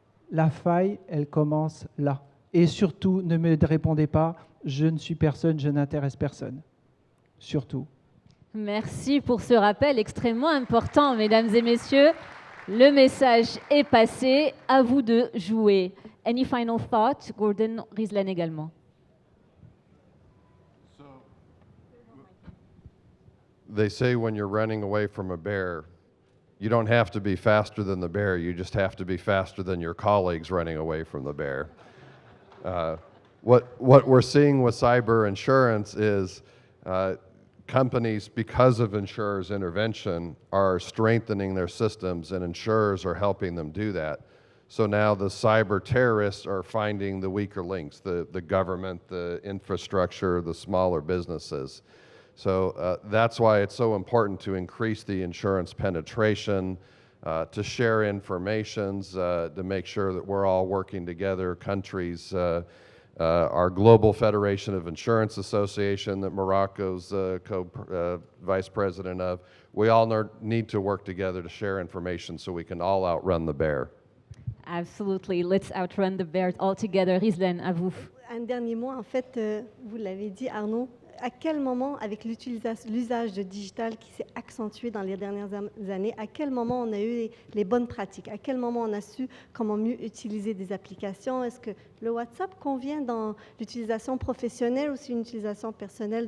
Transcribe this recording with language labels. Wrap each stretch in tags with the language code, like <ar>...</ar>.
<fr>La faille, elle commence là. Et surtout, ne me répondez pas, je ne suis personne, je n'intéresse personne. Surtout. Merci pour ce rappel extrêmement important, mesdames et messieurs. Le message est passé, à vous de jouer.</fr> <en>Any final thought? Gordon Rieslen également. They say when you're running away from a bear, you don't have to be faster than the bear, you just have to be faster than your colleagues running away from the bear. What we're seeing with cyber insurance is companies, because of insurers' intervention, are strengthening their systems, and insurers are helping them do that. So now the cyber terrorists are finding the weaker links, the government, the infrastructure, the smaller businesses. So that's why it's so important to increase the insurance penetration, to share information, to make sure that we're all working together, countries, our Global Federation of Insurance Association that Morocco's vice president of, we all need to work together to share information so we can all outrun the bear. Absolutely. Let's outrun the bear all together.</en> <fr>Ghislaine, à vous. Un dernier mot, en fait, vous l'avez dit, Arnaud, à quel moment, avec l'usage de digital qui s'est accentué dans les dernières années, à quel moment on a eu les bonnes pratiques? À quel moment on a su comment mieux utiliser des applications? Est-ce que le WhatsApp convient dans l'utilisation professionnelle ou c'est une utilisation personnelle?</fr>